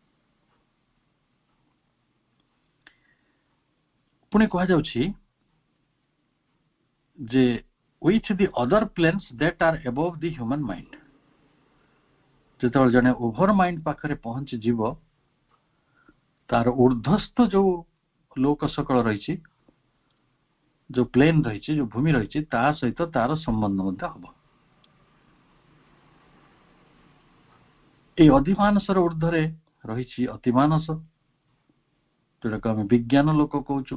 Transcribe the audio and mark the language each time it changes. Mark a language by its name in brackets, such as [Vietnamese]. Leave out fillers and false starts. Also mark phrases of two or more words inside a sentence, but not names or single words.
[Odia] ପୁଣି କୁହାଯାଉଛି ଯେ [English] with the other planes that are above the human mind, [Odia] ଯେତେବେଳେ ଜଣେ [English] over mind [Odia] ପାଖରେ ପହଞ୍ଚିଯିବ, ତାର ଊର୍ଦ୍ଧ୍ୱସ୍ଥ ଯୋଉ ଲୋକ ସକଳ ରହିଛି, ଯୋଉ ପ୍ଲେନ୍ ରହିଛି, ଯୋଉ ଭୂମି ରହିଛି, ତା ସହିତ ତାର ସମ୍ବନ୍ଧ ମଧ୍ୟ ହବ। ଏଇ ଅଧିମାନସର ଊର୍ଦ୍ଧ୍ୱରେ ରହିଛି ଅତିମାନସ, ଯୋଉଟାକୁ ଆମେ ବିଜ୍ଞାନ ଲୋକ କହୁଛୁ।